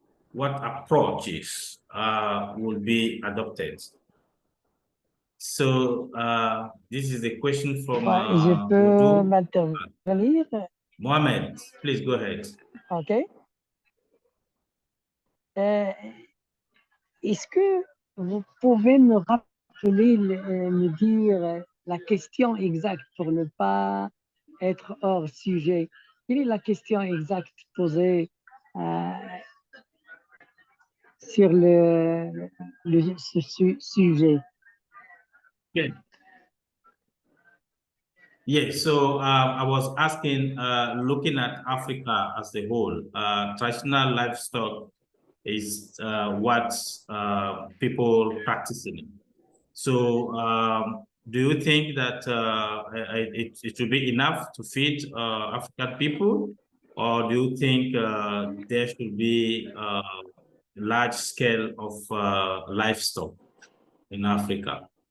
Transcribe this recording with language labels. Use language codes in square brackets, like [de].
[en] What approaches will be adopted? So this is a question from [fr] je peux m'intervenir. [en] Mohamed, please go ahead. OK. [fr] Est-ce que vous pouvez me rappeler, me dire la question exacte pour ne pas être hors sujet? Quelle est la question exacte posée sur ce sujet? [en] Okay. Yes, so I was asking, looking at Africa as a whole, traditional livestock is what people practicing. So do you think that it will be enough to feed African people, or do you think there should be a large scale of livestock in Africa?